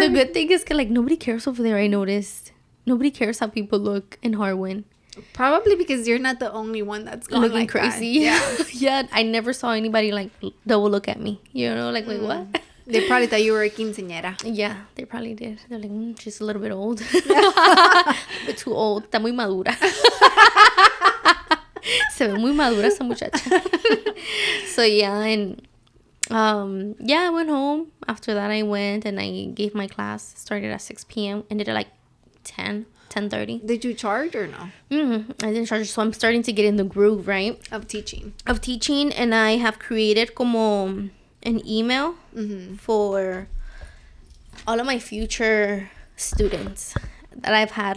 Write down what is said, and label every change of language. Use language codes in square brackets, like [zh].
[en] The good thing is, like, nobody cares over there. I noticed nobody cares how people look in Harwin. Probably because you're not the only one that's gone looking like crazy. That. Yeah. I never saw anybody like that would look at me. You know, like wait, what? They probably thought you were a quinceañera. Yeah, they probably did. They're like, she's a little bit old. A bit too old. [es] Está muy madura. Se ve muy madura esa muchacha. [en] So yeah, and I went home. After that, I went and I gave my class. Started at 6 p.m. Ended at like 10:30. Did you charge or no? I didn't charge. So I'm starting to get in the groove, right? Of teaching, and I have created como an email for all of my future students that I've had.